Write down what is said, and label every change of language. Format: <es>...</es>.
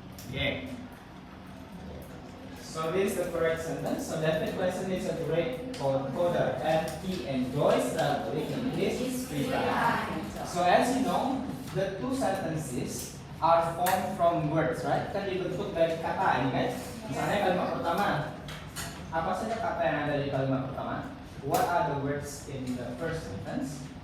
<en>Okay. So this is the correct sentence. So that the question is a great coder and he enjoys traveling in his free time. So as you know, the two sentences are formed from words, right?</en> <id>Kan dibentuk dari kata ini kan. Misalnya kalimat pertama, apa saja kata yang ada di kalimat pertama?</id> <en>What are the words in the first sentence?</en>